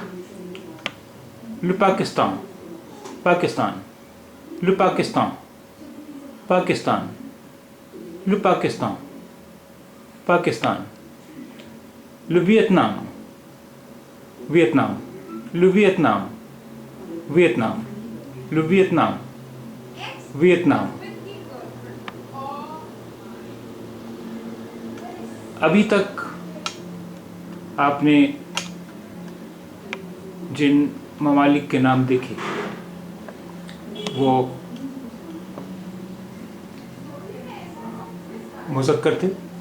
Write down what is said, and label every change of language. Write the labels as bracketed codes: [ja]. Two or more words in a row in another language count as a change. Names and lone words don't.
[fr] Le Pakistan, Pakistan, le Pakistan, Pakistan, le Pakistan, Pakistan. Le Vietnam, Vietnam, le Vietnam, Vietnam, le Vietnam, Vietnam. [ur] ابھی تک آپ نے جن ممالک کے نام دیکھے وہ مذکر تھے.